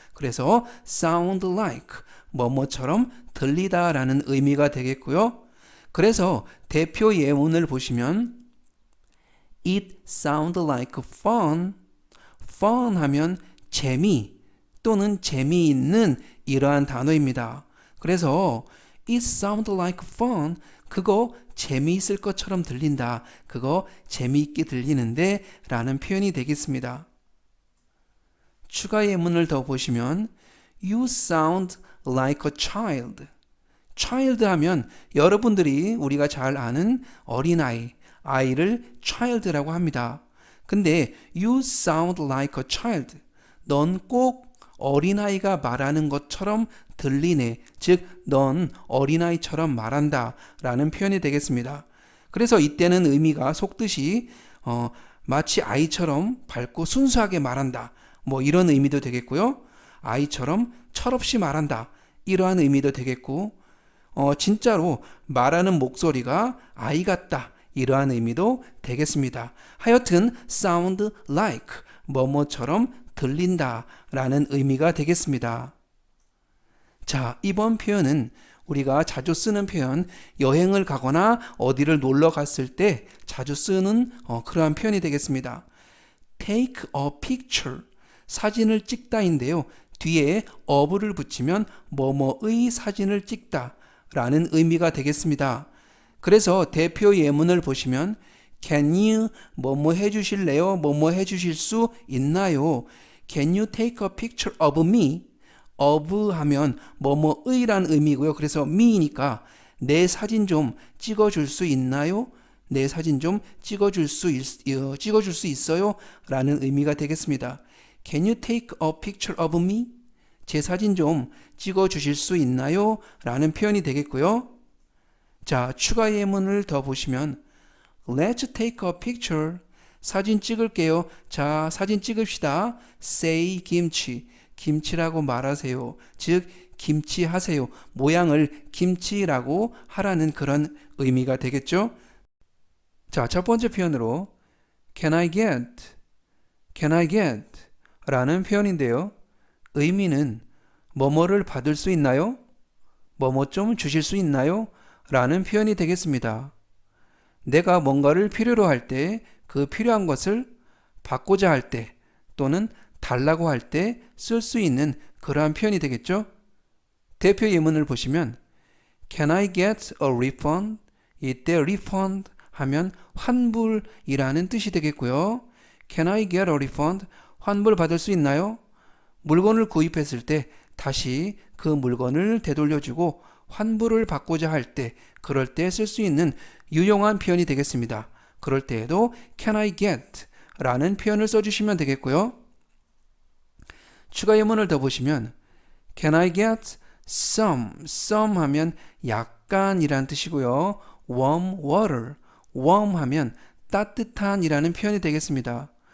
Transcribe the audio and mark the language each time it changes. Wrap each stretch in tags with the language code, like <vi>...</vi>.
<ko>그래서 sound like, 뭐뭐처럼 들리다 라는 의미가 되겠고요. 그래서 대표 예문을 보시면</ko> <en>It sounds like fun.</en> <ko>fun 하면 재미 또는 재미있는 이러한 단어입니다. 그래서</ko> <en>It sounds like fun.</en> <ko>그거 재미있을 것처럼 들린다. 그거 재미있게 들리는데 라는 표현이 되겠습니다. 추가 예문을 더 보시면</ko> <en>You sound like a child.</en> <ko>child 하면 여러분들이 우리가 잘 아는 어린아이, 아이를 child라고 합니다. 근데</ko> <en>you sound like a child.</en> <ko>넌 꼭 어린아이가 말하는 것처럼 들리네. 즉, 넌 어린아이처럼 말한다 라는 표현이 되겠습니다. 그래서 이때는 의미가 속뜻이 마치 아이처럼 밝고 순수하게 말한다. 뭐 이런 의미도 되겠고요. 아이처럼 철없이 말한다. 이러한 의미도 되겠고 진짜로 말하는 목소리가 아이 같다. 이러한 의미도 되겠습니다. 하여튼 sound like, 뭐뭐처럼 들린다 라는 의미가 되겠습니다. 자, 이번 표현은 우리가 자주 쓰는 표현, 여행을 가거나 어디를 놀러 갔을 때 자주 쓰는 그러한 표현이 되겠습니다.</ko> <en>take a picture,</en> <ko>사진을 찍다인데요. 뒤에 of를 붙이면 뭐뭐의 사진을 찍다 라는 의미가 되겠습니다. 그래서 대표 예문을 보시면</ko> <en>Can you</en> <ko>뭐뭐 해주실래요? 뭐뭐 해주실 수 있나요?</ko> <en>Can you take a picture of me?</en> <ko>of 하면 뭐뭐의란 의미고요. 그래서 me니까 내 사진 좀 찍어줄 수 있나요? 내 사진 좀 찍어줄 수 있어요? 라는 의미가 되겠습니다.</ko> <en>Can you take a picture of me?</en> <ko>제 사진 좀 찍어주실 수 있나요? 라는 표현이 되겠고요. 자, 추가 예문을 더 보시면</ko> <en>Let's take a picture.</en> <ko>사진 찍을게요. 자, 사진 찍읍시다.</ko> <en>Say</en> <ko>김치. 김치라고 말하세요. 즉, 김치 하세요. 모양을 김치라고 하라는 그런 의미가 되겠죠. 자, 첫 번째 표현으로</ko> <en>Can I get? Can I get?</en> <ko>라는 표현인데요. 의미는 뭐뭐를 받을 수 있나요? 뭐뭐 좀 주실 수 있나요? 라는 표현이 되겠습니다. 내가 뭔가를 필요로 할 때 그 필요한 것을 받고자 할 때 또는 달라고 할 때 쓸 수 있는 그러한 표현이 되겠죠. 대표 예문을 보시면</ko> <en>Can I get a refund?</en> <ko>이때 refund 하면 환불이라는 뜻이 되겠고요.</ko> <en>Can I get a refund?</en> <ko>환불 받을 수 있나요? 물건을 구입했을 때 다시 그 물건을 되돌려주고 환불을 받고자 할 때, 그럴 때 쓸 수 있는 유용한 표현이 되겠습니다. 그럴 때에도</ko> <en>Can I get?</en> <ko>라는 표현을 써주시면 되겠고요. 추가 예문을 더 보시면</ko> <en>Can I get some?</en> <ko>some 하면 약간 이란 뜻이고요. warm water, warm 하면 따뜻한 이라는 표현이 되겠습니다.</ko>